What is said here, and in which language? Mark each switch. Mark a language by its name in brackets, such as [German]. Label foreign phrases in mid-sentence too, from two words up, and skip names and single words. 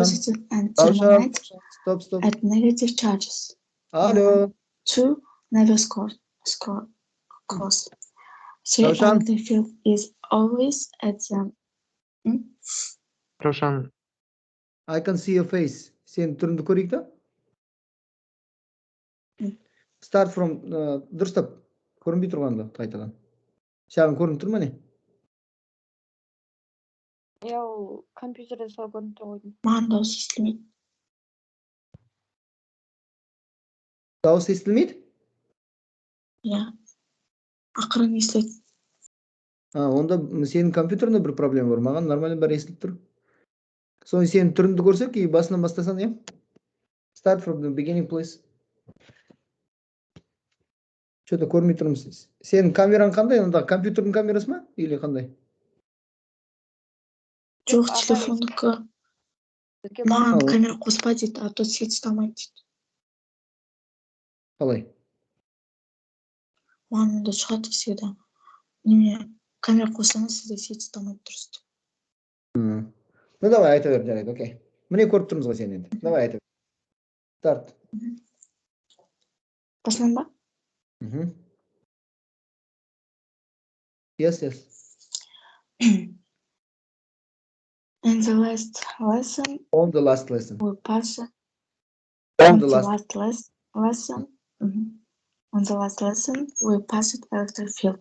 [English] positive and terminates Stop. at negative charges. Hello. 2 never cause. 3 Roshan. electric field is always at the Roshan, I can see your face. [Kazakh] Сен түріңді көрейік та? [English] Start from дұрыстап. [Kazakh] Көрінбей тұрғанда қайтадан. Саған көрініп тұр ма не? Я ол компьютерде солай көрініп тұр ғой деймін. Маған дауыс естілмейді. Дауыс естілмейді? Иә. Ақырын естіледі. Онда сенің компьютерінде бір проблема бар. Маған нормально бәрі естіліп тұр. Соны сенің түріңді көрсек, и басынан бастасан, иә? [English] Start from the beginning, please. [Kazakh] Что-то көрмей тұрмыз. Сенің камераң қандай? Онда компьютердің камерасы ма? Или қандай? Жоқ, телефондікі. Маған камера қоспа дейді, [Russian] а то свет [Kazakh] ұстамайды дейді. Қалай? Маған онда шығады всегда. Неме, камера қосаңыз, сізде свет ұстамайды дұрыс. [Russian] Ну, давай, [Kazakh] айта бер, жарайды, окей. Міне көріп тұрмыз ғой сен енді. Давай, айта бер. Старт. Басынан ба? [English] Yes. In the last lesson, On the last lesson. we pass On the last lesson. On the last lesson, we passed electric field.